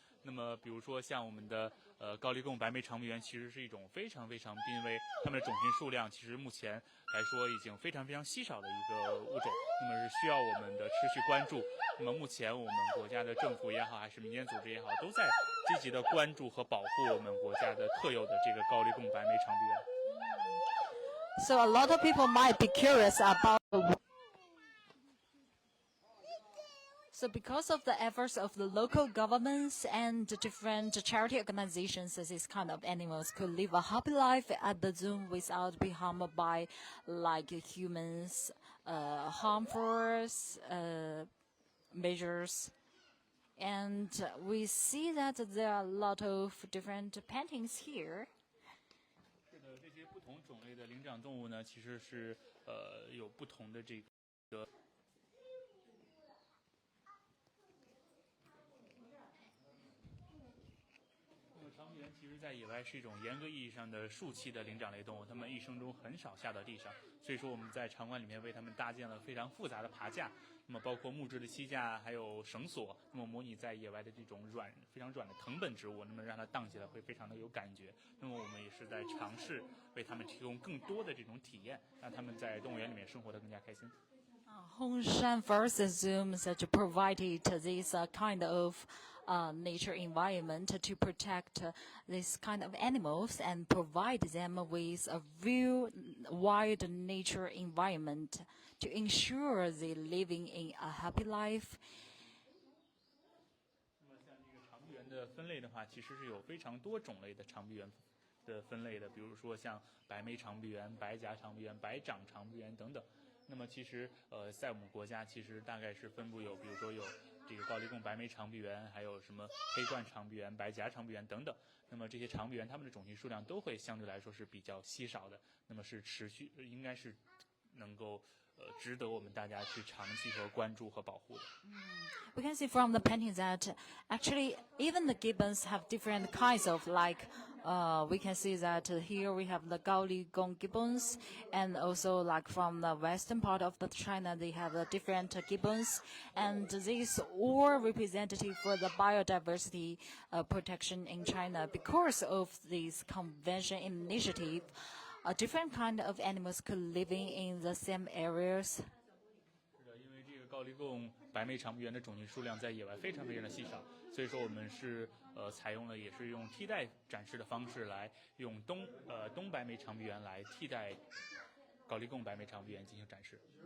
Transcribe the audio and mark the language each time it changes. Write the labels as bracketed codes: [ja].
[zh] 那么，比如说像我们的高黎贡白眉长臂猿，其实是一种非常非常濒危，它们的种群数量其实目前来说已经非常非常稀少的一个物种，那么是需要我们的持续关注。那么目前我们国家的政府也好，还是民间组织也好，都在积极的关注和保护我们国家的特有的这个高黎贡白眉长臂猿。 [en] So a lot of people might be curious about. So because of the efforts of the local governments and different charity organizations, this kind of animals could live a happy life at the zoo without being harmed by like humans, harmful measures. And we see that there are a lot of different paintings here. [zh] 是的，这些不同种类的灵长动物呢，其实是有不同的这个。那么长臂猿其实在野外是一种严格意义上的树栖的灵长类动物，它们一生中很少下到地上，所以说我们在场馆里面为它们搭建了非常复杂的爬架，那么包括木质的栖架，还有绳索，那么模拟在野外的这种非常软的藤本植物，那么让它荡起来会非常的有感觉。那么我们也是在尝试为它们提供更多的这种体验，让它们在动物园里面生活得更加开心。 [en] Hongshan Forest Zoo such provided this kind of nature environment to protect this kind of animals and provide them with a real wild nature environment to ensure they living in a happy life. [zh] 那么像这个长臂猿的分类的话，其实是有非常多种类的长臂猿的分类的，比如说像白眉长臂猿、白颊长臂猿、白掌长臂猿等等。那么其实在我们国家其实大概是分布有，比如说有这个高黎贡白眉长臂猿，还有什么黑冠长臂猿、白颊长臂猿等等。那么这些长臂猿它们的种群数量都会相对来说是比较稀少的，那么是应该是能够值得我们大家去长期和关注和保护的。 [en] We can see from the painting that actually even the gibbons have different kinds of we can see that here we have the Gaoligong gibbons, and also like from the western part of the China they have different gibbons, and these all representative for the biodiversity protection in China. Because of this convention initiative, a different kind of animals could living in the same areas. [zh] 是的，因为这个高黎贡白眉长臂猿的种群数量在野外非常非常的稀少，所以说我们是采用了也是用替代展示的方式来用东白眉长臂猿来替代高黎贡白眉长臂猿进行展示。